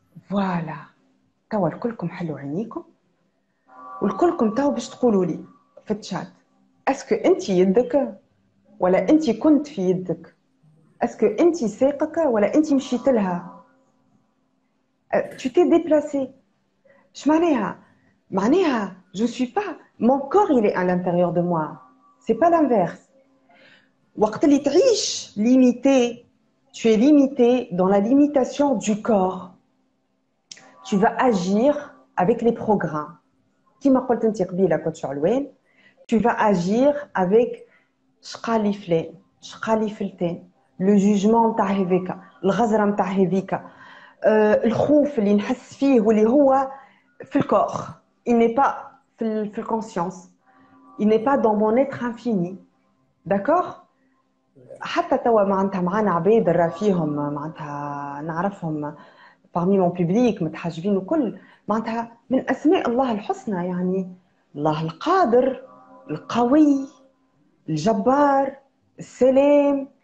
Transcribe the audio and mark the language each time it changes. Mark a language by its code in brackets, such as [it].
[ar] فوالا توا الكلكم حلوا عينيكم والكلكم توا باش تقولوا لي في الشات اسكو انت يدك ولا انت كنت في يدك، اسكو انت ساقك ولا انت مشيت لها. [fr] tu t'es déplacé. [ar] اش معناها؟ معناها [fr] je suis pas mon corps il est à l'intérieur de moi, c'est pas l'inverse. [ar] وقت اللي تعيش [fr] limité, tu es limité dans la limitation du corps. Tu vas agir avec les programmes. [ar] كيما قلت انت قبيله كوتش علوان، [fr] tu vas agir avec [ar] شقالي فلان شقالي فلتان، لو جوجمون نتاع هذاك، الغزره نتاع هذيك، الخوف اللي نحس فيه واللي هو في الكور. [fr] il n'est pas [ar] في الكونسيونس، [fr] il n'est pas dans mon être infini. d'accord. [ar] حتى توا معناتها معانا عباد راه فيهم معناتها نعرفهم [fr] parmi mon public [ar] متحجبين وكل، معناتها من اسماء الله الحسنى يعني الله القادر، القوي، الجبار، السلام.